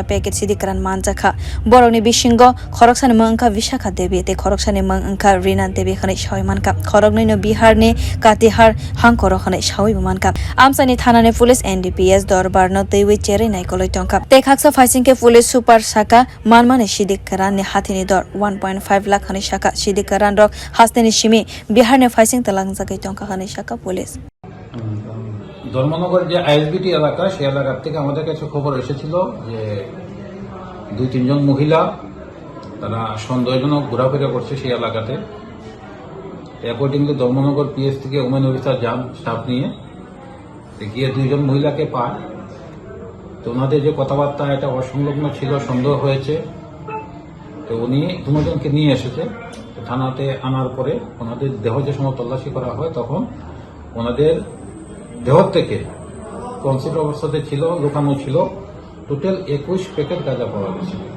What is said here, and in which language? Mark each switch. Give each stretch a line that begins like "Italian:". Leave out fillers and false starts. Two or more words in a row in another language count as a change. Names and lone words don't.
Kok Borok: packet sidikran manjaka boroni bisingo khoroksani mangka Vishakha Devi te khoroksani mangka Rina Devi khani shoimanka khorokni no Bihar ni Katihar hangkoro khani shoi manka amsani thanani police NDPS dorbarno teiwe cheri naikol tongka Tekaksa faisingke
English: police super
Kok Borok: saka manmane sidik karan ni hathini dor 1.5 lakh khani saka sidik karan rok hasteni simi Bihar ne faising talang jagai tongka khani saka police
Bangla: ধর্মনগর যে আইএসবিটি এলাকা সেই এলাকার থেকে আমাদের কাছে খবর এসেছিল যে 2-3 জন মহিলা তারা সন্দেহজনক ঘোরাফেরা করছে সেই এলাকাতে অ্যাকর্ডিংলি ধর্মনগর পিএস থেকে
English: women officer
Bangla: যান স্টাফ নিয়ে গিয়ে 2 জন মহিলাকে পায় তো ওনাদের যে কথাবার্তা এটা অসংলগ্ন ছিল সন্দেহ হয়েছে তো উনি 2 জনকে নিয়ে এসেছে থানাতে আনার পরে ওনাদের দেহ যে সময় তল্লাশি করা হয় তখন ওনাদের দেহ থেকে কনসিড অবস্থাতে ছিল লুকানো ছিল টোটাল 21 প্যাকেট গাঁজা পাওয়া গেছে